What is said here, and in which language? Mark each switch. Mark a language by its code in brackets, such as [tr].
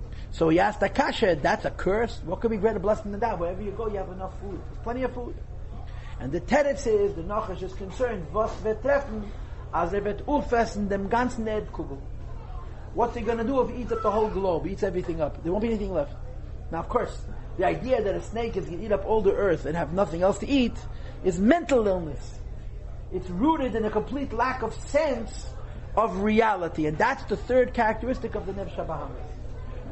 [en] So he asked Akasha, that's a curse? What could be greater blessing than that? Wherever you go, you have enough food. There's plenty of food. And the Teretz is, the Nachash is concerned, [yi] was wird treffen, als wird aufessen dem ganzen Erdkugel. [en] What's he going to do if he eats up the whole globe? He eats everything up. There won't be anything left. Now, of course, The idea that a snake is going to eat up all the earth and have nothing else to eat is mental illness. It's rooted in a complete lack of sense of reality. And that's the third characteristic of the Nefesh HaBahamis.